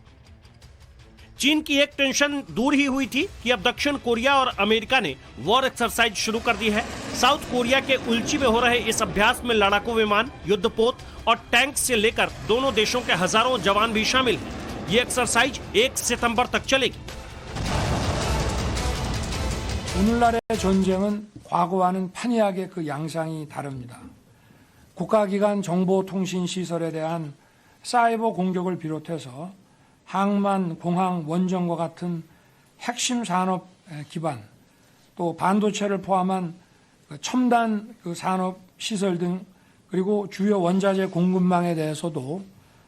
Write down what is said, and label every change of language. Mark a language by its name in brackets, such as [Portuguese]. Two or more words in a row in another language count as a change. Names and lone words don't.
[Hindi] चीन की एक टेंशन दूर ही हुई थी कि अब दक्षिण कोरिया और अमेरिका ने [English] war exercise [Hindi] शुरू कर दी है। साउथ कोरिया के उल्ची में हो रहे इस अभ्यास में लड़ाकू विमान, युद्धपोत और टैंक से लेकर दोनों देशों के हजारों जवान भी शामिल हैं। ये एक्सरसाइज 1 सितंबर तक चलेगी। [Korean] 오늘날의 전쟁은 과거와는 판이하게 그 양상이 다릅니다. 국가기관 정보통신시설에 대한 사이버 공격을 비롯해서 항만, 공항, 원전과 같은 핵심 산업 기반, 또 반도체를 포함한 첨단 산업 시설 등 그리고 주요 원자재 공급망에 대해서도